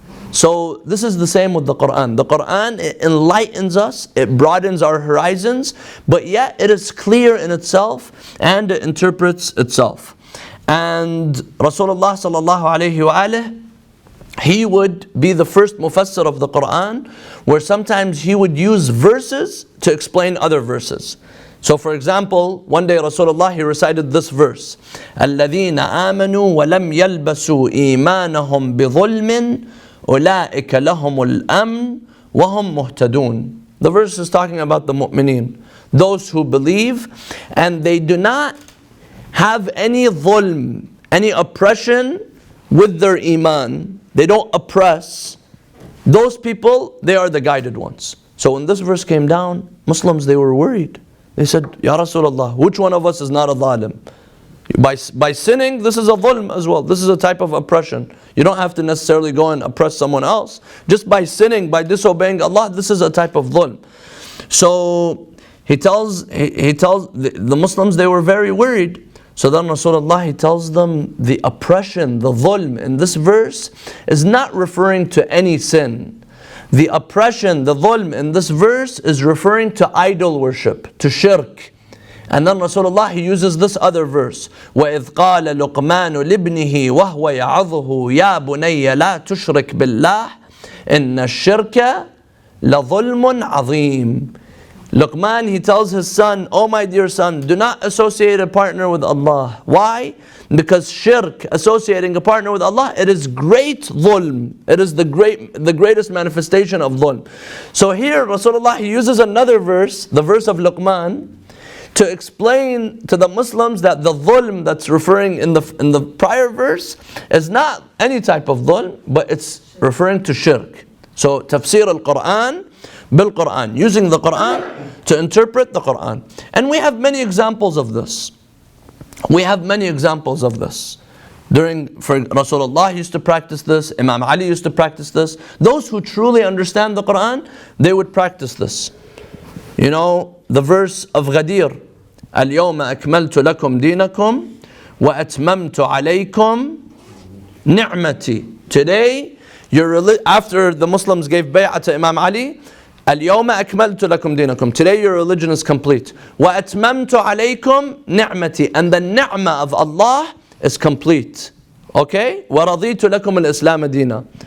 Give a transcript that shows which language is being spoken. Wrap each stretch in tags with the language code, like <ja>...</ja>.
<en>So this is the same with the Quran. The Quran, it enlightens us, it broadens our horizons, but yet it is clear in itself and it interprets itself. And Rasulullah sallallahu alayhi wa alihi, he would be the first mufassir of the Quran, where sometimes he would use verses to explain other verses. So for example, one day Rasulullah, he recited this verse,</en> <ar>الَّذِينَ آمَنُوا وَلَمْ يَلْبَسُوا إِيمَانَهُمْ بِظُلْمٍ أُولَٰئِكَ لَهُمُ الْأَمْنُ وَهُمْ مُهْتَدُونَ.</ar> <en>The verse is talking about the mu'mineen, those who believe and they do not have any dhulm, any oppression with their iman. They don't oppress. Those people, they are the guided ones. So when this verse came down, Muslims, they were worried. They said, Ya Rasulullah, which one of us is not a zalim? By sinning, this is a dhulm as well. This is a type of oppression. You don't have to necessarily go and oppress someone else. Just by sinning, by disobeying Allah, this is a type of dhulm. So he tells the Muslims, they were very worried. So then Rasulullah, he tells them the oppression, the dhulm in this verse is not referring to any sin. The oppression, the dhulm in this verse is referring to idol worship, to shirk. And then Rasulullah, he uses this other verse,</en> <ar>وَإِذْ قَالَ لُقْمَانُ لِابْنِهِ وَهُوَ يَعَظُهُ يَا بُنَيَّ لَا تُشْرِكْ بِاللَّهِ إِنَّ الشِّرْكَ لَظُلْمٌ عَظِيمٌ.</ar> <en>Luqman, he tells his son, oh my dear son, do not associate a partner with Allah. Why? Because shirk, associating a partner with Allah, it is great dhulm. It is the greatest manifestation of dhulm. So here Rasulullah, he uses another verse, the verse of Luqman, to explain to the Muslims that the dhulm that's referring in the prior verse is not any type of dhulm, but it's referring to shirk. So tafsir al-Quran bil-Quran, using the Quran to interpret the Quran. And we have many examples of this. We have many examples of this. For Rasulullah used to practice this, Imam Ali used to practice this. Those who truly understand the Quran, they would practice this. You know, the verse of Ghadir,</en> <ar>اليوم أكملت لكم دينكم وأتممت عليكم نعمتي.</ar> <en>Today, after the Muslims gave bay'ah to Imam Ali,</en> <ar>اليوم أكملت لكم دينكم.</ar> <en>Today your religion is complete.</en> <ar>وأتممت عليكم نعمتي.</ar> <en>And the ni'mah of Allah is complete. Okay?</en> <ar>وَرَضِيتُ لَكُمُ الْإِسْلَامَ دِينًا.</ar>